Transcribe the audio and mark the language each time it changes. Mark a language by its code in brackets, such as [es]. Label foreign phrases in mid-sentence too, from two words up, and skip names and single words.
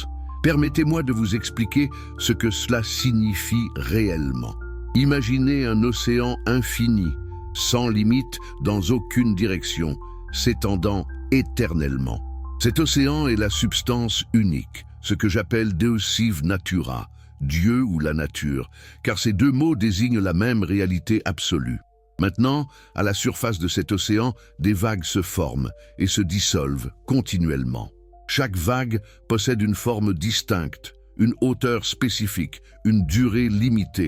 [fr] Permettez-moi de vous expliquer ce que cela signifie réellement. Imaginez un océan infini, sans limite, dans aucune direction, s'étendant éternellement. Cet océan est la substance unique, ce que j'appelle [la] Deus sive natura, [fr] Dieu ou la nature, car ces deux mots désignent la même réalité absolue. Maintenant, à la surface de cet océan, des vagues se forment et se dissolvent continuellement. Chaque vague possède une forme distincte, une hauteur spécifique, une durée limitée.